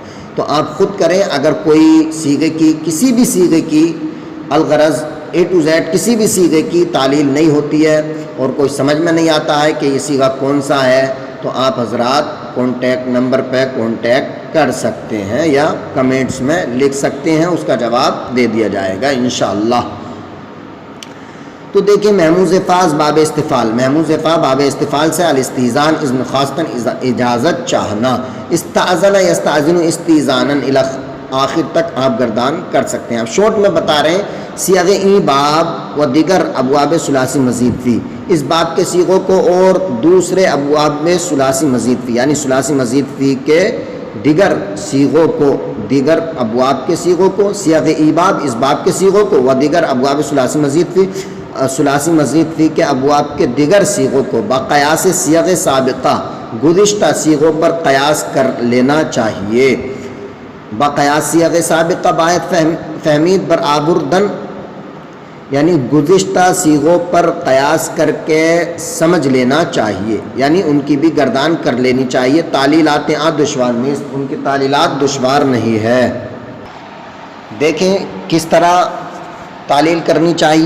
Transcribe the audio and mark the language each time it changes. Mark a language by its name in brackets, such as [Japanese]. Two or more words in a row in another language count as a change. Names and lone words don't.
[Urdu] تو آپ خود کریں، اگر کوئی صیغے کی کسی بھی صیغے کی الغرض A to Z کسی بھی صیغے کی تعلیل نہیں ہوتی ہے اور کوئی سمجھ میں نہیں آتا ہے کہ یہ صیغہ کون سا ہے، تو آپ حضرات کانٹیکٹ نمبر پہ کانٹیکٹ کر سکتے ہیں یا کمنٹس میں لکھ سکتے ہیں، اس کا جواب دے دیا جائے گا انشاءاللہ۔ تو دیکھیں محموز فا باب استفعال، محموز فا باب استفعال سے الاستئذان [Persian] اذن خواستن [Urdu] اجازت چاہنا، [Arabic] استأذن یستأذن استئذانا [Urdu] آخر تک آپ گردان کر سکتے ہیں. آپ شارٹ میں بتا رہے ہیں [Persian] صیغ ای باب و دیگر ابواب ثلاثی مزید فی، [Urdu] اس باب کے صیغوں کو اور دوسرے ابواب میں ثلاثی مزید فی یعنی ثلاثی مزید فی کے دیگر صیغوں کو، دیگر ابواب کے صیغوں کو، [Persian] صیغ ای باب [Urdu] اس باب کے صیغوں کو، [Persian] و دیگر ابواب ثلاثی مزید فی [Urdu] ثلاثی مزید فی کے ابواب کے دیگر صیغوں کو [Persian] بقیاس صیغ سابقہ [Urdu] گزشتہ صیغوں پر قیاس کر لینا چاہیے. [Persian] بقیاس صیغ سابقہ باید فہمید برآوردن [Urdu] یعنی گزشتہ صیغوں پر قیاس کر کے سمجھ لینا چاہیے، یعنی ان کی بھی گردان کر لینی چاہیے. تعلیلات دشوار نہیں، ان کی تعلیلات دشوار نہیں ہے. دیکھیں کس طرح تعلیل کرنی چاہیے.